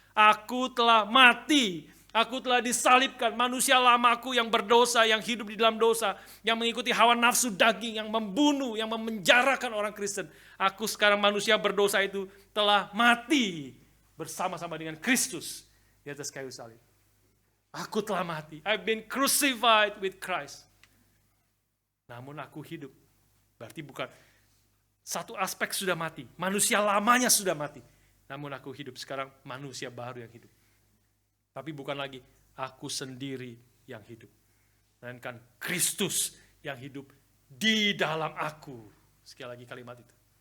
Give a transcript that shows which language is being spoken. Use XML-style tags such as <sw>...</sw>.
<id>Aku telah mati, aku telah disalibkan, manusia lamaku yang berdosa, yang hidup di dalam dosa, yang mengikuti hawa nafsu daging, yang membunuh, yang memenjarakan orang Kristen. Aku sekarang manusia berdosa itu telah mati bersama-sama dengan Kristus di atas kayu salib. Aku telah mati.</id> <en>I've been crucified with Christ.</en> <id>Namun aku hidup. Berarti bukan satu aspek sudah mati. Manusia lamanya sudah mati. Namun aku hidup. Sekarang manusia baru yang hidup. Tapi bukan lagi aku sendiri yang hidup. Melainkan Kristus yang hidup di dalam aku. Sekali lagi kalimat itu.</id>